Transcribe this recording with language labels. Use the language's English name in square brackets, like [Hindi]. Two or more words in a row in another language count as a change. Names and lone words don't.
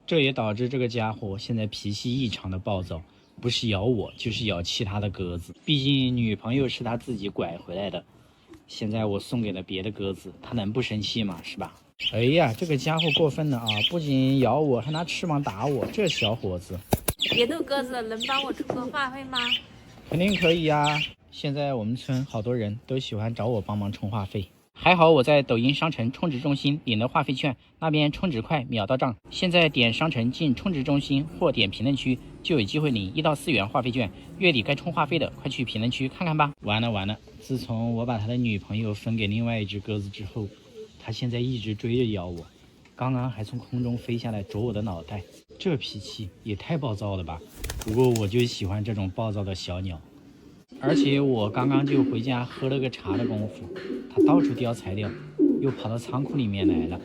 [Chinese] 這也導致這個家伙現在脾氣異常的暴躁，不是咬我就是咬其他的鴿子。畢竟女朋友是他自己拐回來的，現在我送給了別的鴿子，他能不生氣嗎？是吧？哎呀，這個家伙過分了啊！不僅咬我，還拿翅膀打我，這小伙子。別逗鴿子，能幫我充個話費嗎？肯定可以呀！現在我們村好多人都喜歡找我幫忙充話費。還好我在抖音商城充值中心領了話費券，那邊充值快，秒到賬。現在點商城進充值中心或點評論區，就有機會領1到4元話費券。月底該充話費的，快去評論區看看吧。完了！自從我把他的女朋友分給另外一只鴿子之後，他現在一直追着咬我，剛剛還從空中飞下來啄我的腦袋，這脾氣也太暴躁了吧！不過我就喜歡這種暴躁的小鳥。而且我剛剛就回家喝了個茶的功夫，他到處叼材料，又跑到倉庫裡面來了。